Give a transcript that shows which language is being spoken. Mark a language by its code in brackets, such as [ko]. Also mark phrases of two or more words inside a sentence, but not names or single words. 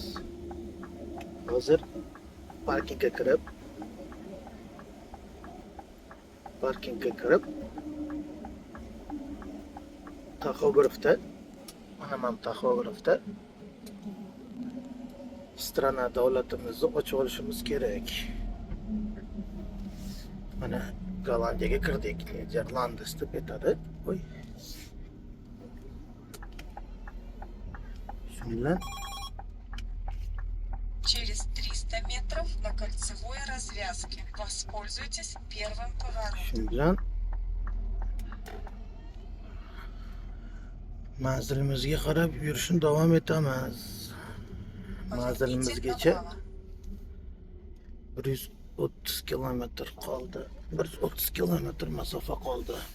[uz] Hozir parkingga kirib taxografda, mana taxografda strana davlatimizni ochib olishimiz kerak. Mana Gollandiyaga kirdik. Niderlandes deb aytadi. Voy. Shundan [ru] Через 300 метров на кольцевой развязке. Воспользуйтесь первым поворотом. [uz] Shundan manzilimizga qarab yurishni davom etamiz. Manzilimizgacha 130 kilometr qoldi. 130 kilometr masofa qoldi.